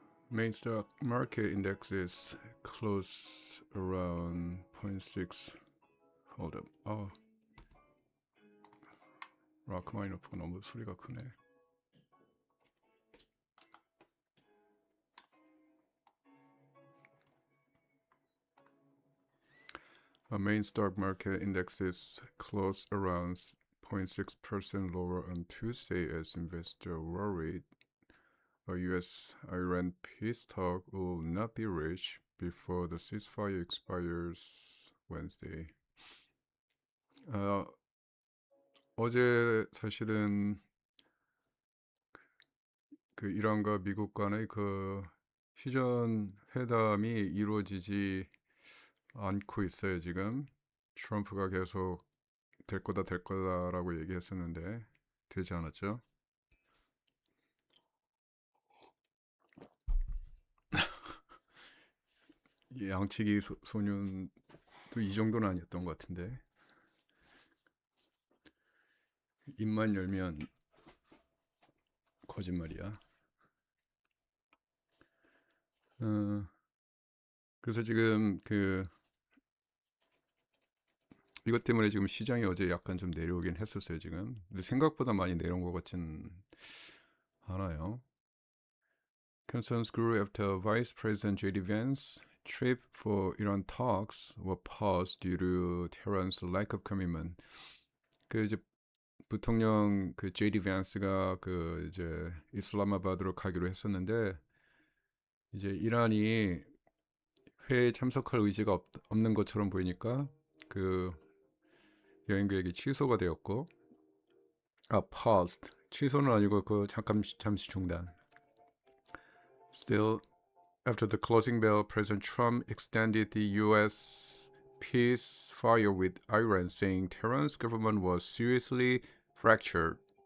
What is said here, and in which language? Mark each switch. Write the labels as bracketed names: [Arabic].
[English] Main stock market indexes close around 0.6. Hold up. [Korean] 라크마이너프가 너무 소리가 크네. [English] Main stock market indexes closed around 0.6% lower on Tuesday as investors worried a U.S.-Iran peace talk will not be reached before the ceasefire expires Wednesday. [Korean] 어제 사실은 그 이란과 미국 간의 그 휴전 회담이 이루어지지 않고 있어요. 지금 트럼프가 계속 될 거다라고 얘기했었는데 되지 않았죠. 양치기 소년도 이 정도는 아니었던 것 같은데 입만 열면 거짓말이야. 그래서 지금 이것 때문에 지금 시장이 어제 약간 좀 내려오긴 했었어요. 지금 근데 생각보다 많이 내려온 것 같진 않아요. [English] Concerns grew after Vice President J.D. Vance trip for Iran talks were paused due to Tehran's lack of commitment. [Korean] 그 이제 부통령 그 J.D. Vance가 그 이제 이슬라마바드로 가기로 했었는데 이제 이란이 회의에 참석할 의지가 없는 것처럼 보이니까 그 여행 계획이 취소가 되었고, [English] paused. [Korean] 취소는 아니고 그 잠시 중단. [English] Still, after the closing bell, President Trump extended the U.S. peace fire with Iran, saying Tehran's government was seriously fractured.